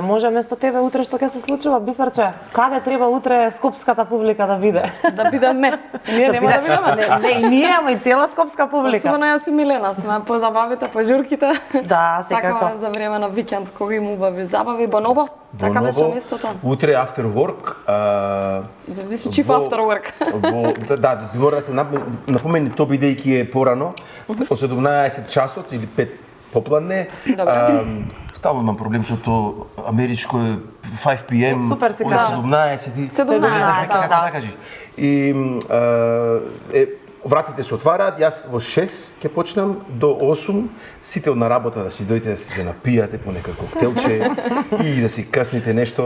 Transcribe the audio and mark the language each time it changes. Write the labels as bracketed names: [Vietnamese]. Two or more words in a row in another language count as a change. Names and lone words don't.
[Macedonian] Може место тебе утре што ќе се случува, Бисерче? Каде треба утре скопската публика да биде? Да бидеме. Ние нема да бидеме. Не, и ние, ама и цела скопска публика. Особено јас и Милена сме по забавите, по журките. Да, секако. Сакаме за време на викенд кога има убави забави, Бонобо. Така беше местото. Утре [English] after work. [Macedonian] Зависи чиф [English] after work. [Macedonian] Да, мора да се напомени тоа бидејќи е порано, од 17 часот или 5 попладне. Стално имам проблем со тоа америчко е 5 p.m. Супер се кажа. 17, како да кажеш. И вратите се отвараат, јас во 6 ќе почнам до 8, сите на работа да си дојдете да се напијате по нека коктелче и да си касните нешто.